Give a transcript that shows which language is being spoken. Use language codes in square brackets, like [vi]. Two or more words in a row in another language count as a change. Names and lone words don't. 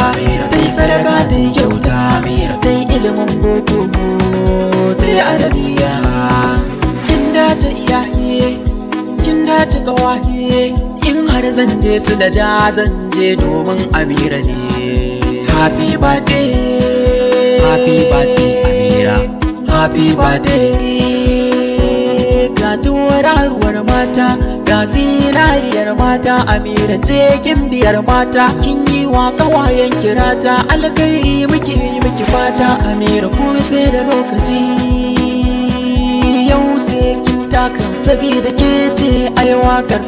[ha] Amira ta yi sadaka, ta yi kyauta, Amira ta yi ilimin boko, ta yi arabiya. Kin dace iyaye, kin dace ƙawaye. In har zan je su da ja, zan je domin Amira ne. [en] Happy birthday. Happy birthday, Amira. Happy birthday. [ha] Ga tauraruwar mata, ga zinariyar mata, Amira ce gimbiyar mata. Kin yi wa ƙawayen kirata, alkhairi muke yi miki fata, Amira kuma sai da lokaci. Yau sai kin taka, sabida ke ce ai waƙar.